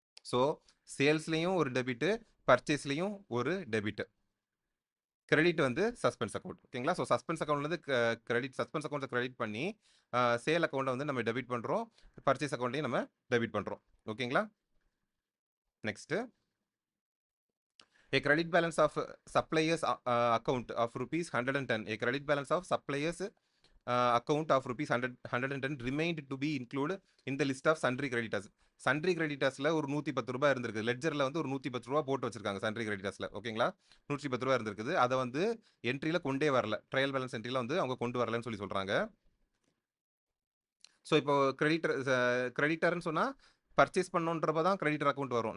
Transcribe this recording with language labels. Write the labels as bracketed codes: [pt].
[ta] So சேல்ஸ்லையும் ஒரு debit, பர்ச்சேஸ்லையும் ஒரு debit. Credit வந்து சஸ்பென்ஸ் அக்கவுண்ட். ஓகேங்களா? ஸோ சஸ்பென்ஸ் அக்கவுண்ட்லேருந்து சஸ்பென்ஸ் அக்கவுண்ட்டை கிரெடிட் பண்ணி சேல் அக்கவுண்ட்டை வந்து நம்ம டெபிட் பண்ணுறோம். பர்ச்சேஸ் அக்கவுண்ட்டையும் நம்ம டெபிட் பண்ணுறோம். ஓகேங்களா? [en] Next a credit balance of suppliers account of rupees 110. A credit balance of suppliers account of rupees 110 remained to be included in the list of sundry creditors. [ta] Sundry கிரெடிட்டர்ஸ்ல ஒரு 110 ரூபாய் இருந்திருக்கு. லெட்ஜர்ல வந்து ஒரு 110 ரூபாய் போட்டு வச்சிருக்காங்க சன்ட்ரி கிரெடிட்டர்ஸ்ல. ஓகேங்களா? 110 ரூபாய் இருந்திருக்குது. அதை வந்து என்ட்ரியில கொண்டே வரல. ட்ரையல் பேலன்ஸ் என்ட்ரியில வந்து அவங்க கொண்டு வரலன்னு சொல்லி சொல்றாங்க. ஸோ இப்போ கிரெடிட்டர்னு சொன்னா பர்ச்சேஸ் பண்ணோன்றப்ப தான் கிரெடிட்டர் அக்கௌண்ட் வரும்.